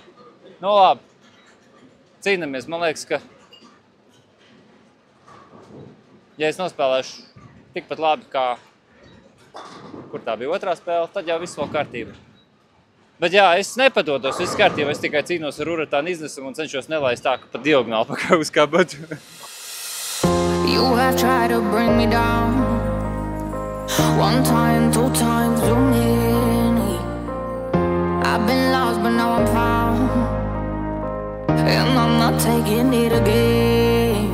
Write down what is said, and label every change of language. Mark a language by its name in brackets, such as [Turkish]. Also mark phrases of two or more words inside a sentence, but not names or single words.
[Latvian] Nu labi, cīnamies, man liekas, ka ja es nospēlēšu tikpat labi kā kur tā bija otrā spēle, tad jau viss vēl kārtība. Bet jā, es nepadodos, viss kārtība, es tikai cīnos ar uratānu iznesumu un cenšos nelaist tā, ka pa diagonāli pakā uz kabatu. [English] You have tried to bring me down 1 time, 2 times, too many. I've been lost, but now I'm found, and I'm not taking it again.